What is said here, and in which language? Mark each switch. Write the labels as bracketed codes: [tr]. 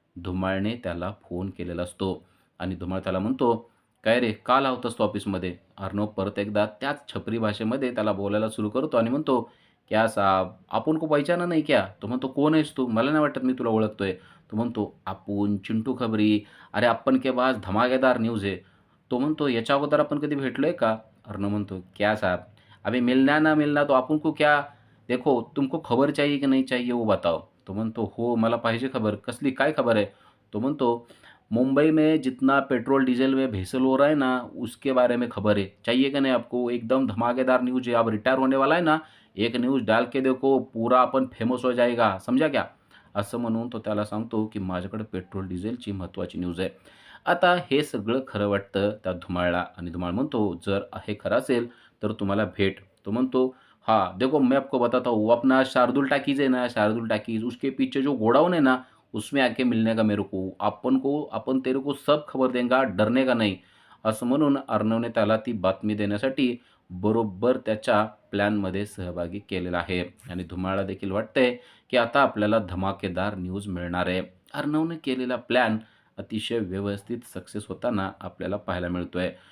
[mr] धुमाळने त्याला फोन केलेला असतो आणि धुमाळ त्याला म्हणतो, "काय रे, का लावतोस तू ऑफिसमध्ये?" अर्णव परत एकदा त्याच छपरी भाषेमध्ये त्याला बोलायला सुरू करतो आणि म्हणतो, [hi] "क्या साहब, आपण को पहचाना नहीं क्या?" [mr] तो म्हणतो, "कोण आहेस तू? मला नाही वाटत मी तुला ओळखतोय." तो म्हणतो, "आपण चिंटू खबरी. [hi] अरे अपन के पास धमाकेदार न्यूज़ है." [mr] तो म्हणतो, "याच्या अगोदर आपण कधी भेटलोय का?" अर्णव म्हणतो, [hi] "क्या साहब, अबे मिलना ना मिलना तो अपन को क्या? देखो तुमको खबर चाहिए कि नहीं चाहिए वो बताओ." [mr] तो म्हणतो, "हो, मला पाहिजे खबर." "कसली? काय खबर आहे?" तो म्हणतो, [hi] "मुंबई में जितना पेट्रोल डीजल में भेसळ हो रहा है ना, उसके बारे में खबर है. चाहिए कि नहीं आपको? एकदम धमाकेदार न्यूज़ है. अब रिटायर होने वाला है ना, एक न्यूज़ डाल के देखो, पूरा अपन फेमस हो जाएगा. समझा क्या?" [mr] असं म्हणून तो त्याला सांगतो, की माझ्याकडे पेट्रोल डिझेलची महत्त्वाची न्यूज आहे. आता हे सगळं खरं वाटतं त्या धुमाळला आणि धुमाळ म्हणतो, "जर हे खरं असेल तर तुम्हाला भेट." [hi] तो म्हणतो, "हाँ, देखो मैं आपको बताता हूँ, वो अपना शार्दुल टॉकीज है ना, शार्दुल टॉकीज उसके पीछे जो गोडाउन है ना, उसमें आके मिलने का मेरे को. अपन तेरे को सब खबर देंगा, डरने का नहीं." [mr] असं म्हणून अर्णवने त्याला ती बातमी देण्यासाठी बरोबर त्याच्या प्लॅनमध्ये सहभागी केलेला आहे आणि धुमाळला देखील वाटतंय, की आता आपल्याला धमाकेदार न्यूज मिळणार आहे. अर्णवने केलेला प्लॅन अतिशय व्यवस्थित सक्सेस होताना आपल्याला पाहायला मिळतोय.